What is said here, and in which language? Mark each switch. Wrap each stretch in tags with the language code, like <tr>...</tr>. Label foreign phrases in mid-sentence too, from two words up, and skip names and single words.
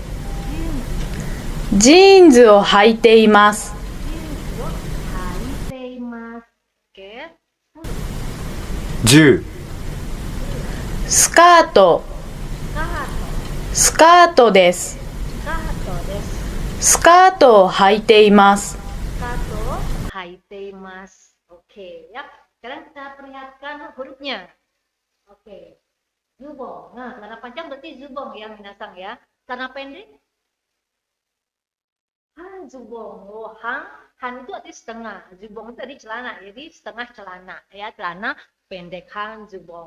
<ja>ジーンズを履いています。</ja> <id>Oke.</id> <ja>10、スカート。スカートです。スカートを履いています。</ja> <id>Oke, ya. Sekarang kita perlihatkan hurufnya. Oke. Zubong. Nah, celana panjang berarti zubong ya, minasang ya. Celana pendek?</id> <ja>ハンズボン.</ja> <id>Oh, han itu arti setengah. Zubong itu tadi celana, jadi setengah celana ya, celana pendek</id> <ja>ハンズボン.</ja>